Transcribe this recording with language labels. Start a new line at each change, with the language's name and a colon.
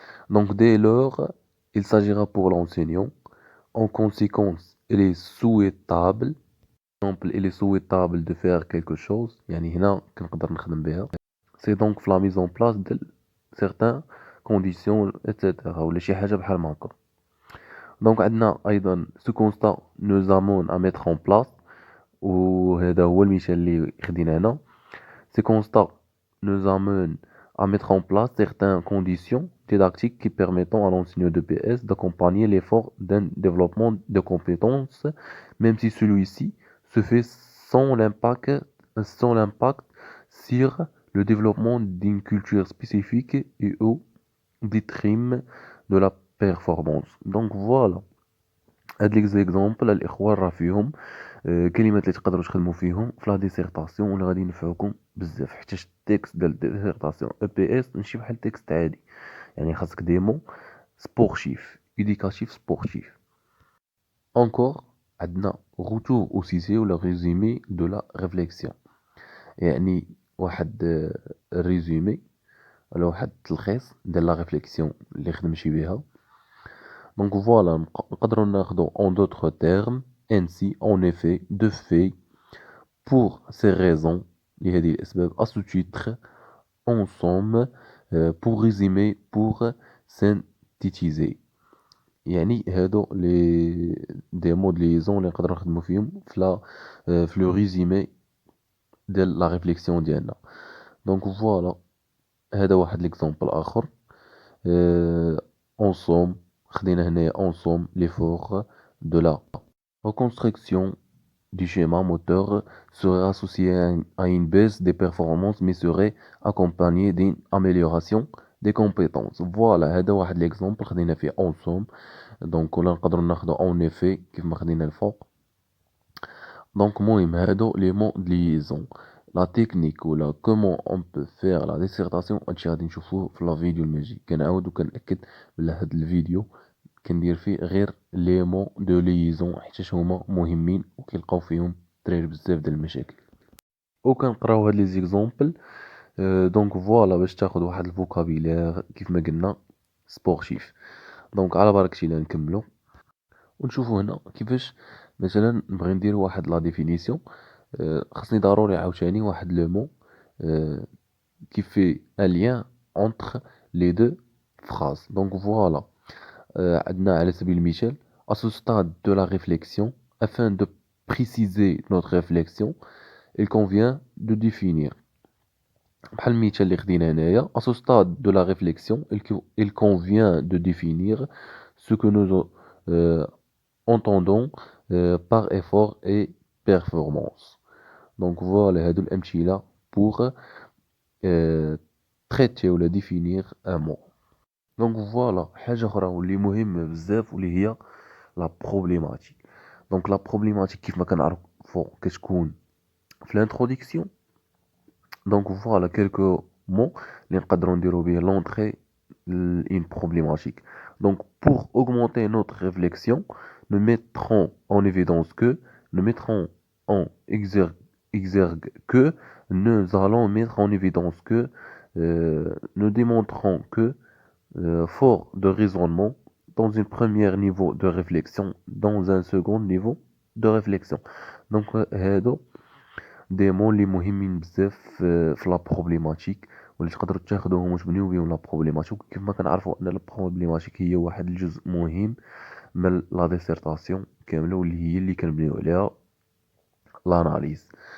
French: دونك dès lors il s'agira pour l'enseignant en conséquence il est souhaitable exemple il est souhaitable de faire quelque chose.
Arabic: يعني هنا كنقدر نخدم بها.
French: C'est donc la mise en place de certaines conditions etc.
Arabic: ولا شي حاجة بحال ما هكا. دونك عندنا أيضا
French: ce constat nous amène à mettre en place
Arabic: وهذا هو المثال اللي خدينا هنا.
French: Ce constat nous amène à mettre en place certaines conditions didactiques qui permettent à l'enseignant de PS d'accompagner l'effort d'un développement de compétences, même si celui-ci se fait sans l'impact sur le développement d'une culture spécifique et au détriment de la performance. Donc voilà.
Arabic: هاد ليكزيكزامبل الاخوان راه فيهم كلمات اللي تقدروا تخدموا فيهم في لا ديسيرطاسيون واللي غادي ينفعوكم بزاف. حيت التكست ديال الديسيرطاسيون اي بي اس ماشي بحال التكست عادي, يعني خاصك ديمون سبورتيف
French: éducatif sportif. Encore
Arabic: عندنا
French: retour au sujet
Arabic: ولا
French: résumé de la réflexion.
Arabic: يعني واحد ريزومي ولا واحد التلخيص ديال لا ريفليكسيون اللي خدمتي بها.
French: Donc voilà,
Arabic: نقدروا ناخذوا
French: en d'autres termes, ainsi, en effet, de fait, pour ces raisons,
Arabic: لهذه الأسباب,
French: à ce titre, en somme, pour résumer, pour synthétiser.
Arabic: يعني هادو لي دي مود ليزون اللي نقدروا نخدموا فيهم في لو ريزومي ديال لا ريفليكسيون ديالنا. دونك فوالا, هذا واحد ليكزامبل اخر.
French: en somme
Arabic: خدينا هنايا
French: en somme l'effort de la reconstruction du schéma moteur serait associé à une baisse des performances mais serait accompagné d'une amélioration des compétences.
Arabic: Voilà, هذا واحد ليكزامبل خدينا فيه
French: en somme.
Arabic: دونك ولا نقدروا ناخذوا
French: en effet
Arabic: كيف ما خدينا الفوق. دونك المهم هادو لي مون د ليزون. لا تكنيك ولا كومون اون بو فير لا ديسيرتاسيون هادشي غادي نشوفوه في لا فيديو الماجي. كنعاود وكنأكد بلا هاد الفيديو كندير فيه غير لي مون دو ليزون حيت هما مهمين وكيلقاو فيهم الدراري بزاف ديال المشاكل. وكنقراو هاد لي زيكزامبل. دونك فوالا باش تاخد واحد الفوكابيلير كيف ما قلنا سبورتيف. دونك على بركة الله نكملو ونشوفو هنا كيفاش مثلا نبغي ندير واحد لا ديفينيسيون. خصني ضروري عاوتاني واحد لو مون
French: qui fait un lien entre les deux phrases. Donc voilà,
Arabic: عندنا على سبيل المثال
French: à ce stade de la réflexion, afin de préciser notre réflexion, il convient de définir.
Arabic: بحال المثال اللي خدينا هنايا,
French: à ce stade de la réflexion, il convient de définir ce que nous entendons par effort et performance. Donc voilà
Arabic: هادو الأمثلة
French: pour traiter
Arabic: ولا
French: définir un mot.
Arabic: دونك فوالا حاجه اخرى واللي مهمه بزاف واللي هي لا بروبليماتيك. دونك لا بروبليماتيك كيف ما كنعرفوا كتكون في الانتروداكسيون. دونك فوالا كيلكو مون اللي نقدروا نديروا به لونطري
French: une problématique. Donc pour augmenter notre réflexion, nous mettrons en exergue que nous allons mettre en évidence que nous démontrons que fort de raisonnement dans un premier niveau de réflexion, dans un second niveau de réflexion.
Arabic: Donc هادو دي مون اللي مهمين بزاف في لا بروبليماتيك واللي تقدروا تاخذوهم وتبنيو بهم لا بروبليماتيك. كيف ما كنعرفوا ان لا بروبليماتيك هي واحد الجزء مهم من لا ديسيرتاسيون كامله واللي هي اللي كنبنيو عليها لاناليز.